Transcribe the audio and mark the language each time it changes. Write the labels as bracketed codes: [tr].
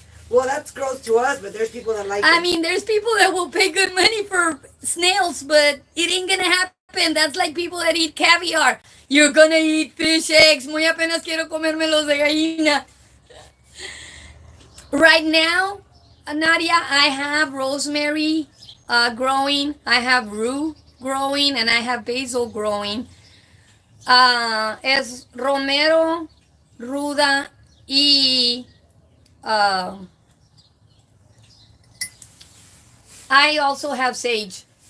[en] Well, that's gross to us, but there's people that like I it. mean, there's people that will pay good money for snails, but it ain't gonna happen. That's like people that eat caviar. You're gonna eat fish eggs. [es] Muy apenas quiero comerme los de gallina. [en] Right now, Nadia, I have rosemary growing. I have rue growing, and I have basil growing. [es] Es romero, ruda y [en] I also have sage.